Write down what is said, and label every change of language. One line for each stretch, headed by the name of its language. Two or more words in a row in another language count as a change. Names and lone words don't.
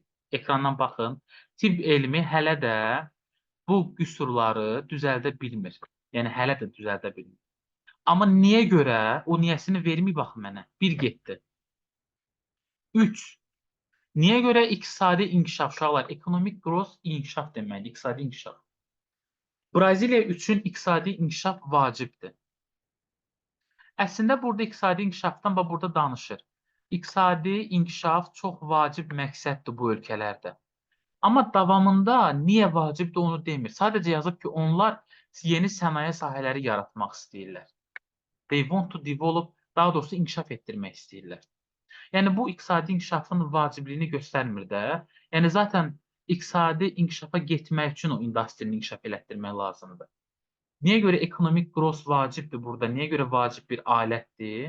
Azerbaijani: Ekrandan baxın. Tibb elmi hələ də bu qüsurları düzəldə bilmir. Yəni hələ də düzəldə bilmir. Amma niyə görə o niyəsini vermir bax mənə. Bir getdi. 3. Niyə görə iqtisadi inkişaf uşaqlar,
English: economic growth
Azerbaijani: inkişaf deməkdir, iqtisadi inkişaf. Braziliya üçün iqtisadi inkişaf vacibdir. Əslində burada iqtisadi inkişafdan bax burada danışır. İqtisadi inkişaf çox vacib məqsəddir bu ölkələrdə. Amma davamında niyə vacibdir onu demir. Sadəcə yazıb ki, onlar yeni sənaye sahələri yaratmaq istəyirlər.
English: They want to develop,
Azerbaijani: daha doğrusu inkişaf etdirmək istəyirlər. Yəni bu iqtisadi inkişafın vacibliyini göstərmir də. Yəni zaten iqtisadi inkişafa getmək üçün o industrini inkişaf elətdirmək lazımdır. Niyə görə
English: ekonomik growth
Azerbaijani: vacibdir burada? Niyə görə vacib bir alətdir?